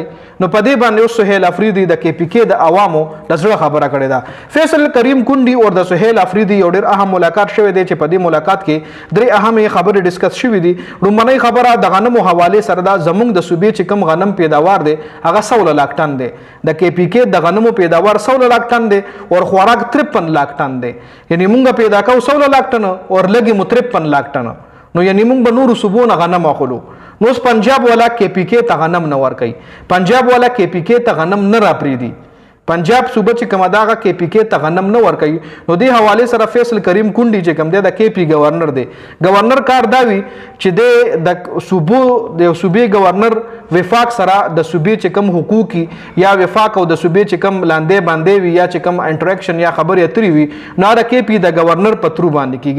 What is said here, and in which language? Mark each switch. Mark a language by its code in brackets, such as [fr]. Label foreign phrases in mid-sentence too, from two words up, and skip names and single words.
[ps] نو په دې باندې اوس سهیل آفریدي د کې پی کې د عوامو د زړه خبره کړې ده. فیصل کریم کونډي او د سهیل آفریدي یو ډېر اهم ملاقات شوی دی چې په دې ملاقات کې درې اهم خبرې ډیسکس شوې دي. لومړنۍ خبره د غنمو حوالې سره ده. زمونږ د صوبې چې کم غنم پیداوار دی هغه 16 لاکه ټنه دی. د کې پی کې د غنمو پیداوار 16 لاکه ټنه دی او خوراک 53 لاکه ټنه دی. یعنی مونږ پیدا کوو 16 لاکه ټنه او لګي مو 53 لاکه ټنه. نو یعنی مونږ به نورو صوبو نه غنم اخلو. نو اوس پنجاب والا کې پی کې ته غنم نه ورکوي. پنجاب والا کې پی کې ته غنم نه راپرېږدي. پنجاب صوبه چې کومه دغه کې پی کې ته غنم نه ورکوي. نو دې حوالې سره فیصل کریم کونډي چې کوم دی د کې پی گورنر دی. گورنر کار دا وي چې د صوبو د صوبې گورنر وفاق سره د صوبې چې کم حقوقي یا وفاق او د صوبې چې کم لاندې باندې وي یا چې کم انټریکشن یا خبرې اترې وي نو د کې پی د گورنر په ترو باندې کېږي.